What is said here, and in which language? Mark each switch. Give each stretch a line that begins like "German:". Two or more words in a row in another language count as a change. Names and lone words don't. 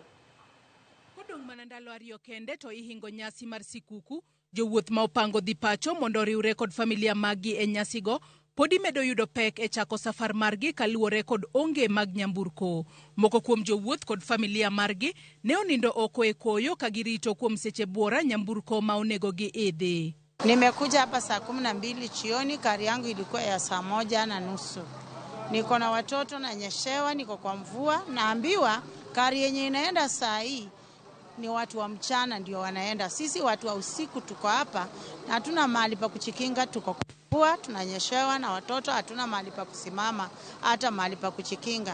Luo (Kenya and Tanzania): Kodong' mana ndalo ariyo kende to ihingo nyasi mar sikuku, jowuoth ma opango dhi pacho mondo riwre kod familia magi e nyasigo podi medo yudo pek e chako safar margi kaluwore kod onge mag nyamburko. Moko kuom jowuoth kod familia margi ne onindo oko e koyo ka girito kuom seche buora nyamburko ma onego gi idhi.
Swahili: Nimekuja hapa saa 12 jioni, gari yangu ilikuwa ya saa 1:30. Niko na watoto na nyeshewa, niko kwa mvua, naambiwa gari yenye inaenda saa hii ni watu wa mchana ndio wanaenda. Sisi watu wa usiku tuko hapa na hatuna mahali pa kuchikinga, tuko kwa mvua, tunanyeshewa na watoto hatuna mahali pa kusimama, hata mahali pa kuchikinga.